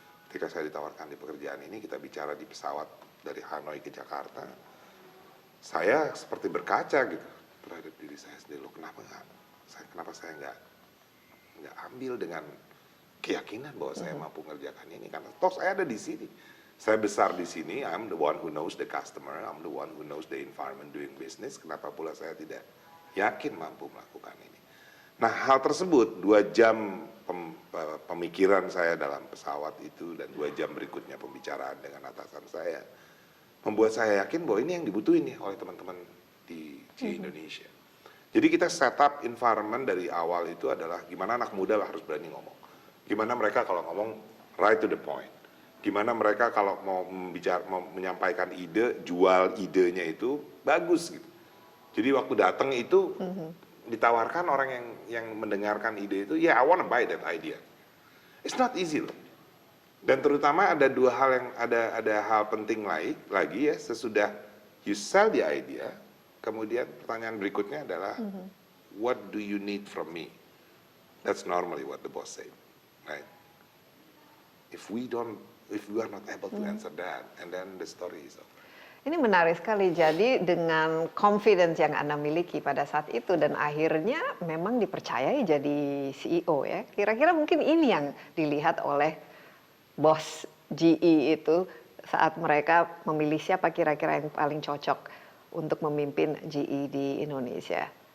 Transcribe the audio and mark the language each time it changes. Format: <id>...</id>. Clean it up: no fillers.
<id>Ketika saya ditawarkan di pekerjaan ini, kita bicara di pesawat dari Hanoi ke Jakarta, saya seperti berkaca gitu terhadap diri saya sendiri. Loh, kenapa saya nggak ambil dengan keyakinan bahwa saya mampu mengerjakan ini, karena toh saya ada di sini. Saya besar di sini,</id> <en>I'm the one who knows the customer, I'm the one who knows the environment doing business.</en> <id>Kenapa pula saya tidak yakin mampu melakukan ini? Nah, hal tersebut 2 jam pemikiran saya dalam pesawat itu dan 2 jam berikutnya pembicaraan dengan atasan saya membuat saya yakin bahwa ini yang dibutuhin nih oleh teman-teman di GE Indonesia. Jadi kita set up environment dari awal itu adalah gimana anak muda harus berani ngomong. Gimana mereka kalau ngomong</id> <en>right to the point.</en> <id>Gimana mereka kalau mau menyampaikan ide, jual idenya itu bagus gitu. Jadi waktu datang itu ditawarkan orang yang mendengarkan ide itu,</id> <en>I wanna buy that idea. It's not easy</en> <id>loh. Dan terutama ada 2 hal yang ada hal penting lagi ya, sesudah</id> <en>you sell the idea,</en> <id>kemudian pertanyaan berikutnya adalah</id> <en>what do you need from me? That's normally what the boss say, right? If we are not able to answer that, and then the story is over.</en> <id>Ini menarik sekali. Jadi dengan confidence yang Anda miliki pada saat itu dan akhirnya memang dipercayai jadi CEO ya. Kira-kira mungkin ini yang dilihat oleh bos GE itu saat mereka memilih siapa kira-kira yang paling cocok untuk memimpin GE di Indonesia.</id>